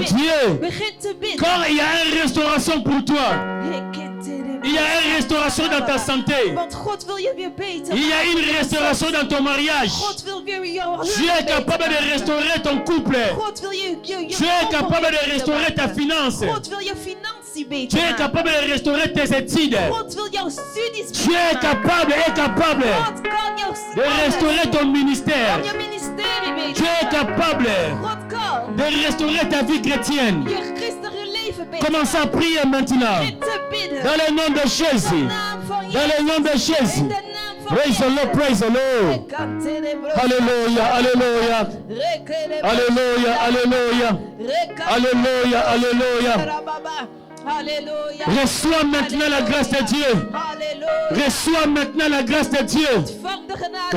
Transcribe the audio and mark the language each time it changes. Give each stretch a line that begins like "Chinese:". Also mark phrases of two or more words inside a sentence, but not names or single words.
Dutch: bidden.
French: Dieu.
Dutch: Begin te bidden.
French: Quand il y a une restauration pour toi, il y a une restauration dans ta santé.
Dutch: Want God wil je weer beter.
French: Il y a une restauration dans ton mariage.
Dutch: God wil weer jouw
French: Dieu est capable de restaurer ton couple.
Dutch: God wil je
French: Dieu est capable de restaurer ta finance.
Dutch: God wil je financiën beter
French: Dieu est
Dutch: maken.
French: capable de restaurer tes études.
Dutch: God wil jouw studies
French: Dieu est
Dutch: beter maken.
French: capable
Dutch: God kan jouw
French: de restaurer ton ministère.
Dutch: je ministerie beter
French: Dieu est
Dutch: maken.
French: capable
Dutch: God kan
French: de restaurer ta vie chrétienne.
Dutch: je christelijke leven beter
French: Commence à prier maintenant.
Dutch: Begin te bidden.
French: Dans le nom de
Dutch: In
French: Jésus.
Dutch: de naam van
French: Dans le nom de
Dutch: Jezus.
French: Jésus.
Dutch: In de naam van
English: Praise the Lord, praise the Lord.
French: Alléluia, alléluia. Alléluia, alléluia. Alléluia, alléluia. Alléluia. Reçois maintenant la grâce de Dieu. Alléluia. Reçois maintenant la grâce de Dieu.
Dutch: Ontvang de genade.